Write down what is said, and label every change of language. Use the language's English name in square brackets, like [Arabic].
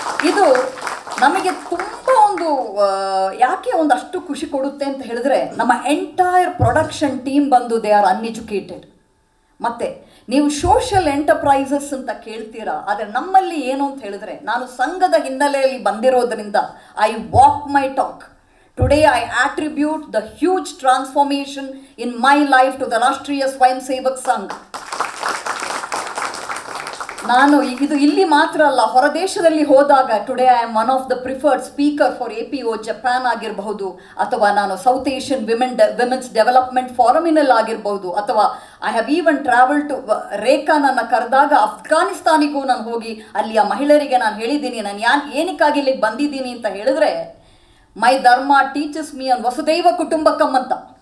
[Kannada] ಇದು ನಮಗೆ ತುಂಬ ಒಂದು ಯಾಕೆ ಒಂದಷ್ಟು ಖುಷಿ ಕೊಡುತ್ತೆ ಅಂತ ಹೇಳಿದ್ರೆ, ನಮ್ಮ ಎಂಟೈರ್ ಪ್ರೊಡಕ್ಷನ್ ಟೀಮ್ ಬಂದು [English] They are uneducated. [Kannada] ಮತ್ತು ನೀವು ಸೋಷಿಯಲ್ ಎಂಟರ್ಪ್ರೈಸಸ್ ಅಂತ ಕೇಳ್ತೀರಾ, ಆದರೆ ನಮ್ಮಲ್ಲಿ ಏನು ಅಂತ ಹೇಳಿದ್ರೆ, ನಾನು ಸಂಘದ ಹಿನ್ನೆಲೆಯಲ್ಲಿ ಬಂದಿರೋದ್ರಿಂದ [English] I walk my talk. Today I attribute the huge transformation in my life to the Rashtriya Swayamsevak Sangh. [Kannada] ನಾನು ಇದು ಇಲ್ಲಿ ಮಾತ್ರ ಅಲ್ಲ, ಹೊರದೇಶದಲ್ಲಿ ಹೋದಾಗ [English] today I am one of the preferred speaker for APO Japan [Kannada] ಆಗಿರಬಹುದು, ಅಥವಾ ನಾನು ಸೌತ್ ಏಷ್ಯನ್ ವಿಮೆನ್ಸ್ ಡೆವಲಪ್ಮೆಂಟ್ ಫಾರಮಿನಲ್ಲಿ ಆಗಿರಬಹುದು, ಅಥವಾ [English] I have even travel to [Kannada] ರೇಖಾ ನನ್ನ ಕರೆದಾಗ ಅಫ್ಘಾನಿಸ್ತಾನಿಗೂ ನಾನು ಹೋಗಿ ಅಲ್ಲಿಯ ಮಹಿಳೆಯರಿಗೆ ನಾನು ಹೇಳಿದ್ದೀನಿ, ನಾನು ಏನಕ್ಕಾಗಿ ಇಲ್ಲಿಗೆ ಬಂದಿದ್ದೀನಿ ಅಂತ ಹೇಳಿದ್ರೆ, [English] my dharma teaches me on [Kannada] ವಸುದೈವ ಕುಟುಂಬಕಂ ಅಂತ.